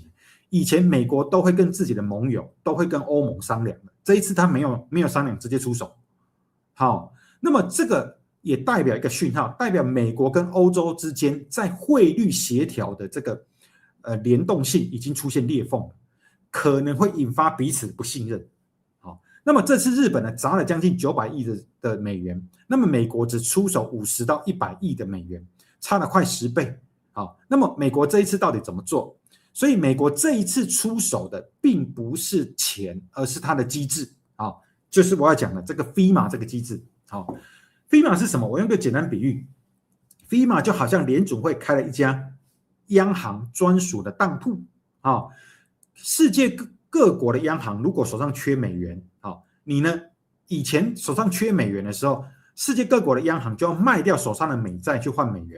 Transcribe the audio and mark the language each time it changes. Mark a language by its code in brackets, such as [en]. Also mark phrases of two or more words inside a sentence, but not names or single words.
[zh] 以前美國都會跟自己的盟友，都會跟歐盟商量的，這一次他沒有商量，直接出手。好，那麼這個也代表一個訊號，代表美國跟歐洲之間在匯率協調的這個聯動性已經出現裂縫了，可能會引發彼此不信任。那麼這次日本呢砸了將近900億的美元，那麼美國只出手50到100億的美元，差了快10倍。好，那麼美國這一次到底怎麼做？所以美國這一次出手的並不是錢，而是它的機制。好，就是我要講的這個 FEMA 這個機制。好 ，FEMA 是什麼？我用個簡單比喻 ，FEMA 就好像聯準會開了一家央行專屬的當鋪。好，世界各國的央行如果手上缺美元，好，你呢？以前手上缺美元的時候，世界各國的央行就要賣掉手上的美債去換美元。